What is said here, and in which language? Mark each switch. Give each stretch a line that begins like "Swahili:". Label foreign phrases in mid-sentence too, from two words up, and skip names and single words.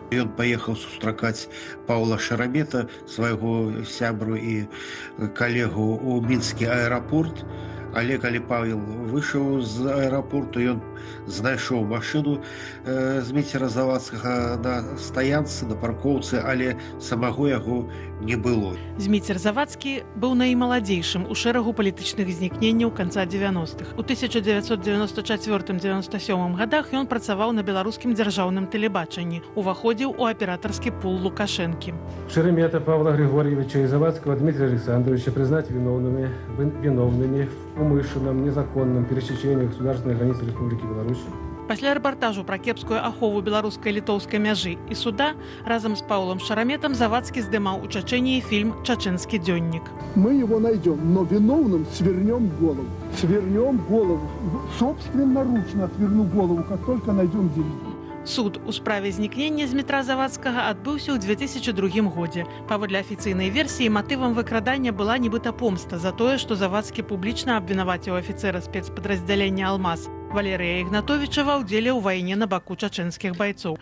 Belarusian: Ён паехаў сустракаць Паўла Шарабета, свайго сябру і калегу ў мінскі аэрапорт, Але калі Павел выйшаў з аэрапорту, ён знайшоў машыну Зміцера Завадскага на стаянцы, на паркоўцы, але самого яго не было. Зміцер Завадскі быў наймаладзейшым у шэрагу палітычных знікненняў канца 90-х. У 1994-97 годах ён працаваў на беларускім дзяржаўным тэлебачанні, уваходзіў у аператарскі пул Лукашэнкі.
Russian: Шеремета Павла Григорьевича и Завадского Дмитрия Александровича признать виновными в умышленном, незаконном пересечении государственной границы Республики Беларусь.
Belarusian: Пасля рэпартажу пра кепскую ахову беларуска-літоўскай мяжы і суда разам з Паўлам Шараметам Завадскі здымаў у Чачэнии фильм «Чачэнскі дзённік».
Russian: Мы его найдем, но виновным свернем голову. Свернем голову. Собственноручно сверну голову, как только найдем деньги.
Belarusian: Суд у справе знікнення Змітра Завадскага адбыўся ў 2002 годзе. Паводле афіцыйнай версіі, матывам выкрадання была нібыта помста за тое, што Завадскі публічна абвінаваціў афіцэра спецпадраздзялення «Алмаз» Валерыя Ігнатовіча ва ўдзеле ў вайне на баку чачэнскіх байцоў.